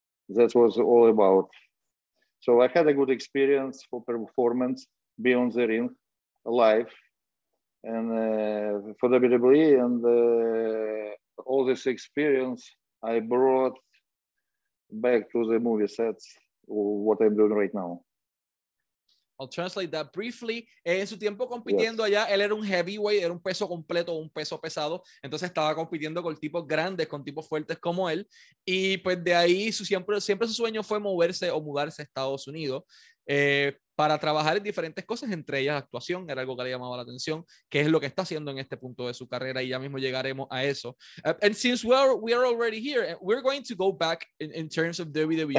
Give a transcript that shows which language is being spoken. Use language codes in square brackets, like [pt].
[en] That was all about. So I had a good experience for performance, be on the ring, live, and for WWE, and all this experience I brought back to the movie sets, what I'm doing right now. I'll translate that briefly. [es] En su tiempo compitiendo allá, él era un heavyweight, era un peso completo, un peso pesado. Entonces estaba compitiendo con tipos grandes, con tipos fuertes como él. Y pues de ahí siempre su sueño fue moverse o mudarse a Estados Unidos para trabajar en diferentes cosas, entre ellas actuación. Era algo que le llamaba la atención, que es lo que está haciendo en este punto de su carrera, y ya mismo llegaremos a eso. [en] And since we are already here, we're going to go back in terms of WWE.